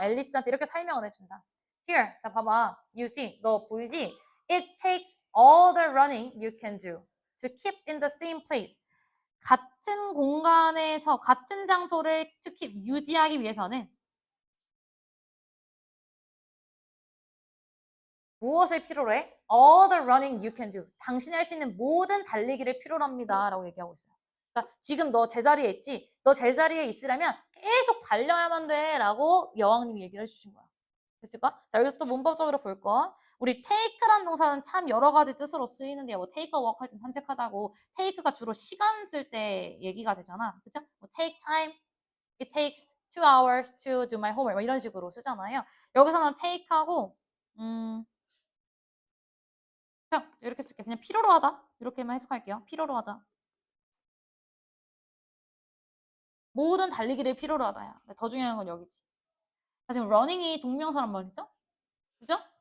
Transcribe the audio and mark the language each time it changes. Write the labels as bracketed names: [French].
[Korean] 앨리스한테 이렇게 설명을 해준다. Here, 자 봐봐. [English] You see, [Korean] 너 보이지? [English] It takes all the running you can do to keep in the same place. [Korean] 같은 공간에서 같은 장소를 to keep 유지하기 위해서는 무엇을 필요로 해? [English] All the running you can do. [Korean] 당신이 할 수 있는 모든 달리기를 필요로 합니다. 라고 얘기하고 있어요. 그러니까 지금 너 제자리에 있지? 너 제자리에 있으려면 계속 달려야만 돼. 라고 여왕님이 얘기를 해주신 거야. 됐을까? 자, 여기서 또 문법적으로 볼 거. 우리 take란 동사는 참 여러 가지 뜻으로 쓰이는데요. 뭐 take a walk 할 때 산책하다고 take가 주로 시간 쓸 때 얘기가 되잖아. 그쵸? [English] 뭐 take time, it takes 2 hours to do my homework 뭐 [Korean] 이런 식으로 쓰잖아요. 여기서는 take하고 그냥 이렇게 쓸게. 그냥 필요로 하다. 이렇게만 해석할게요. 필요로 하다. 모든 달리기를 필요로 하다야. 더 중요한 건 여기지. 자, 지금 running이 동명사란 말이죠? 그죠?